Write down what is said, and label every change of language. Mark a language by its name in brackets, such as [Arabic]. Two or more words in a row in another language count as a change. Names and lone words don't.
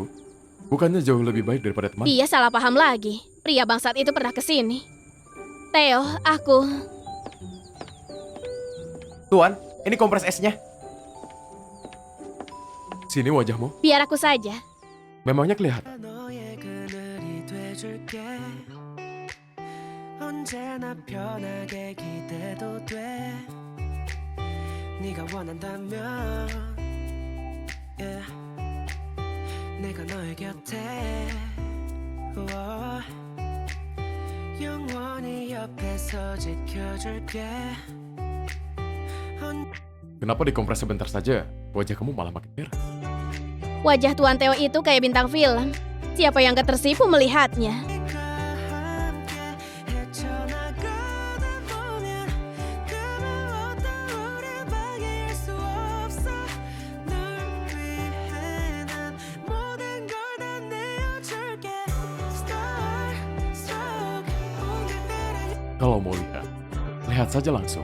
[Indonesian] Bukannya jauh lebih baik daripada teman? Dia salah paham lagi. Pria bangsat itu pernah kesini. Theo, aku... Tuan, ini kompres esnya. Sini wajahmu. Biar aku saja. Memangnya kelihatan. [Korean] 너의 그늘이 돼줄게 언제나 편하게 기대도 돼 네가 원한다면 yeah. 내가 너의 곁에 우와. 영원히 옆에서 지켜줄게 [Indonesian] Kenapa dikompres sebentar saja? Wajah kamu malah makin merah. Wajah Tuan Theo itu kayak bintang film. Siapa yang gak tersipu melihatnya? [Korean] 네가 함께 헤쳐나가다 보면 그 무엇도 우릴 방해할 수 없어 널 위해 난 모든 걸 다 내어줄게 [English] Star, stroke [Korean] 오늘따라 [Indonesian] Kalau mau lihat, lihat saja langsung.